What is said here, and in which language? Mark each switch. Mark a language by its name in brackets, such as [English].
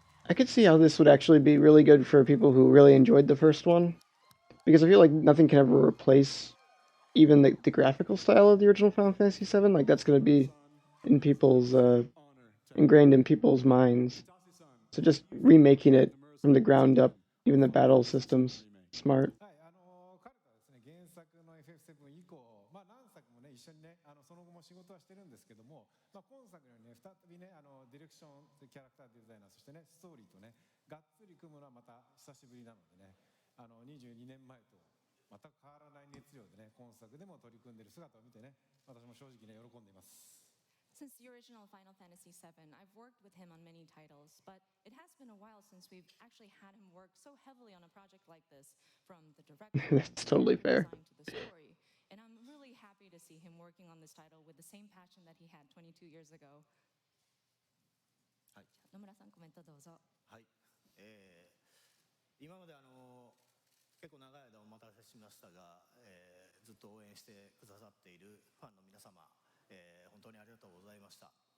[English] I could see how this would actually be really good for people who really enjoyed the first one, because I feel like nothing can ever replace even the graphical style of the original Final Fantasy VII. Like that's going to be in people's ingrained in people's minds. So just remaking it from the ground up, even the battle systems, smart. [Japanese] はい、彼とはですね、原作の FF7 以降、何作もね、一緒にね、その後も仕事はしてるんですけども、今作のようにね、再びね、ディレクション、キャラクターデザイナー、そしてね、ストーリーとね、がっつり組むのはまた久しぶりなのでね、22年前と全く変わらない熱量でね、今作でも取り組んでいる姿を見てね、私も正直ね、喜んでいます。 [English] Since the original Final Fantasy VII, I've worked with him on many titles, but it has been a while since we've actually had him work so heavily on a project like this, from the direction That's totally fair. design to the story. And I'm really happy to see him working on this title with the same passion that he had 22 years ago. [Japanese] はい。野村さん、コメントどうぞ。はい。今まで結構長い間お待たせしましたが、ずっと応援してくださっているファンの皆様、本当にありがとうございました。